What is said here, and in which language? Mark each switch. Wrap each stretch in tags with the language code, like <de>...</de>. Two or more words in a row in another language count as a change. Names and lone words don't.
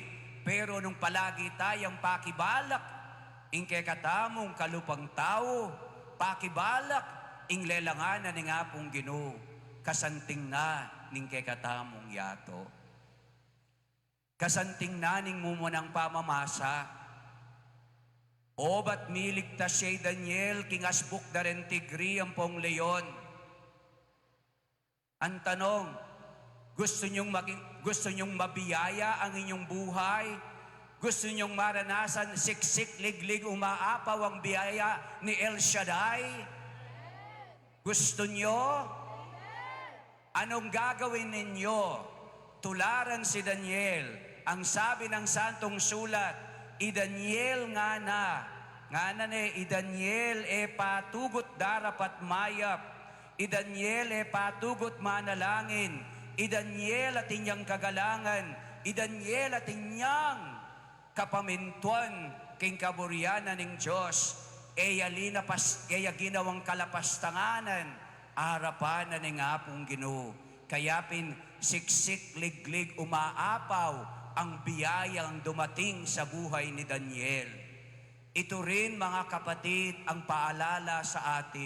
<pam>Pero nung palagi tayong pakibalak, ing kay katamong kalupang tao, pakibalak, ing lelanganan ng apong Ginoo, kasanting na ning kay katamong yato. Kasanting na ning mumunang pamamasa, o ba't miligtas siya Daniel, king asbuk da rin tigri ang pong leon?</pam> <tl>Ang tanong, gusto nyong mabiyaya ang inyong buhay? Gusto nyong maranasan siksik, liglig, umaapaw ang biyaya ni El Shaddai? Gusto nyo? Anong gagawin ninyo? Tularan si Daniel. Ang sabi ng Santong Sulat,</tl> <pam>I Daniel nga na I Daniel patugot darapat mayap. I Daniel patugot manalangin. I Daniel at inyang kagalangan. I Daniel at inyang kapamintuan king kaburyanan ng Diyos. Eya ginawang kalapastanganan, harapan na ng apong Ginoo.</pam> <tl>Kayapin siksik, liglig, umaapaw ang biyayang dumating sa buhay ni Daniel. Ito rin, mga kapatid, ang paalala sa atin.</tl>